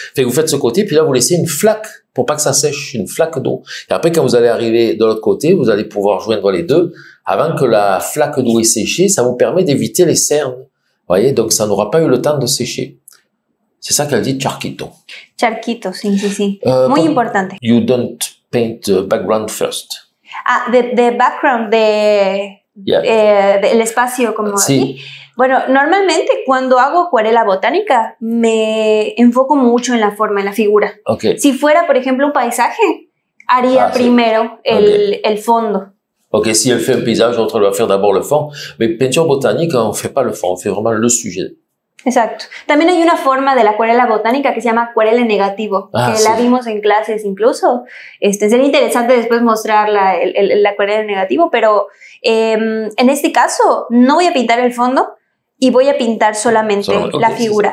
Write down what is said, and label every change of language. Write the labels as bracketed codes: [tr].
[fr] Fait que vous faites ce côté, puis là vous laissez une flaque pour pas que ça sèche, une flaque d'eau. Et après, quand vous allez arriver de l'autre côté, vous allez pouvoir joindre les deux. Avant que la flaque d'eau ait séché, ça vous permet d'éviter les cernes. Voyez, donc ça n'aura pas eu le temps de sécher. C'est ça qu'elle dit, charquito. [es] Charquito, sí, sí, sí. Muy importante. [en] You don't paint the background first. The background [es] el espacio como sí. Aquí. Bueno, normalmente cuando hago acuarela botánica me enfoco mucho en la forma, en la figura. Okay. Si fuera, por ejemplo, un paisaje, haría primero el fondo. [fr] Ok, si elle fait un paysage, l'autre elle va faire d'abord le fond. Mais peinture botanique, on fait pas le fond, on fait vraiment le sujet. [es] Exacto. También hay una forma de la acuarela botánica que se llama acuarela en negativo, que la vimos en clases incluso. Sería interesante después mostrar la acuarela en negativo, pero en este caso no voy a pintar el fondo y voy a pintar solamente la figura.